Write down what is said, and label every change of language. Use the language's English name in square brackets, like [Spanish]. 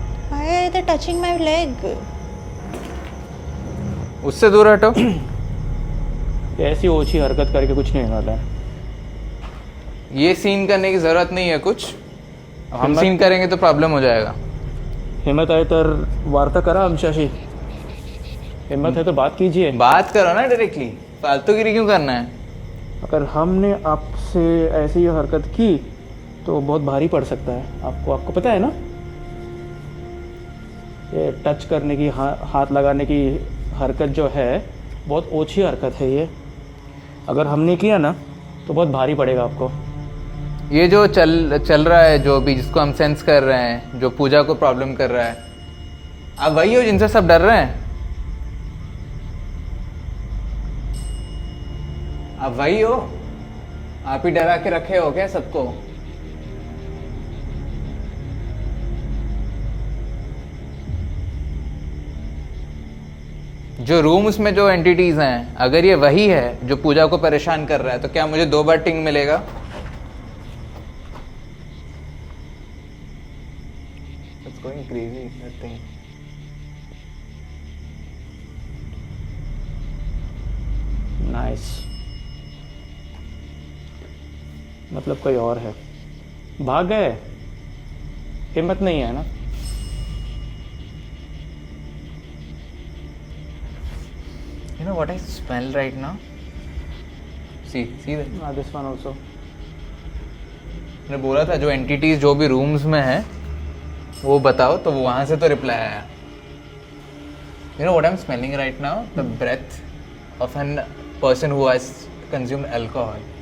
[English] why are they touching my leg? [Hindi] उससे दूर हटो। ऐसी ओछी हरकत करके कुछ नहीं होता है। ये सीन करने की जरूरत नहीं है कुछ, हम हिम्मत- सीन करेंगे तो प्रॉब्लम हो जाएगा। [Marathi] हिम्मत आहे तर वार्ता करा आमच्याशी, [Hindi] हिम्मत है तो बात कीजिए। बात करो ना डायरेक्टली, फालतूगिरी क्यों करना है? अगर हमने आपसे ऐसी हरकत की तो बहुत भारी पड़ सकता है आपको पता है ना? ये टच करने की, हाथ लगाने की हरकत जो है बहुत ओछी हरकत है ये। अगर हमने किया ना तो बहुत भारी पड़ेगा आपको। ये जो चल रहा है, जो भी जिसको हम सेंस कर रहे हैं, जो पूजा को प्रॉब्लम कर रहा है, आप वही हो जिनसे सब डर रहे हैं? आप वही हो? आप ही डरा के रखे हो क्या सबको? जो रूम्स में जो एंटिटीज हैं, अगर ये वही है जो पूजा को परेशान कर रहा है, तो क्या मुझे 2 बार टिंग मिलेगा? [English] It's going crazy, that thing. [Hindi] Nice, मतलब कोई और है। भाग गए, हिम्मत नहीं है ना? [English] You know what I smell right now? See that? This one also. [Hindi] मैंने बोला था जो एंटिटीज जो भी रूम्स में है वो बताओ, तो वो वहां से तो रिप्लाई आया। [English] You know what I'm smelling right now? The breath of an person who has consumed alcohol.